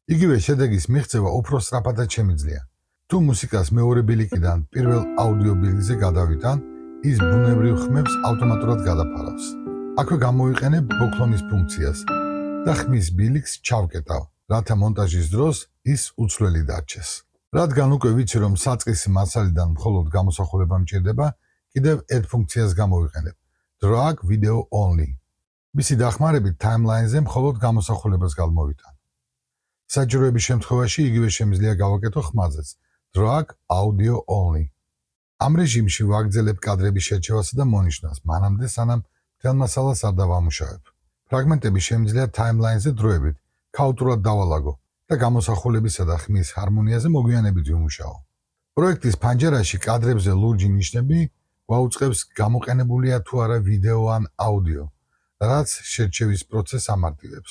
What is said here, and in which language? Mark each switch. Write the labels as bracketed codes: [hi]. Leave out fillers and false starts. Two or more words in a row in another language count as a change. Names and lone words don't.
[ka] იგივე შედეგის მიღწევა უფრო სწრაფადაც შემიძლია. თუ მუსიკას მეორე ბილიკიდან პირველ აუდიო ბილიკზე გადავითან, ის ბუნებრივ ხმებს ავტომატურად გადაფარავს. აქვე გამოვიყენებ ბოქლონის ფუნქციას და ხმის ბილიკს ჩავკეტავ, რათა მონტაჟის დროს ის უცვლელი დარჩეს. რადგან უკვე ვიცი, რომ საწყისი მასალიდან მხოლოდ გამოსახულება მჭირდება, კიდევ ერთ ფუნქციას გამოვიყენებ, [en] drag video only. [ka] მისი დახმარებით timeline-ზე მხოლოდ გამოსახულებას გადმოვიტან. საჭიროების შემთხვევაში იგივე შემიძლია გავაკეთო ხმაზეც, [en] drag audio only. [ka] ამ რეჟიმში ვაგრძელებ კადრების შერჩევასა და მონიშნას, მანამდე სანამ მთელ მასალას არ დავამუშავებ. ფრაგმენტები შემიძლია timeline-ზე დროებით ქაოტურად დავალაგო და გამოსახულებისა და ხმის ჰარმონიაზე მოგვიანებით ვიმუშაო. პროექტის ფანჯარაში კადრებზე ლურჯი ნიშნები გვაუწყებს გამოყენებულია თუ არა ვიდეო ან აუდიო, რაც შერჩევის პროცესს ამარტივებს.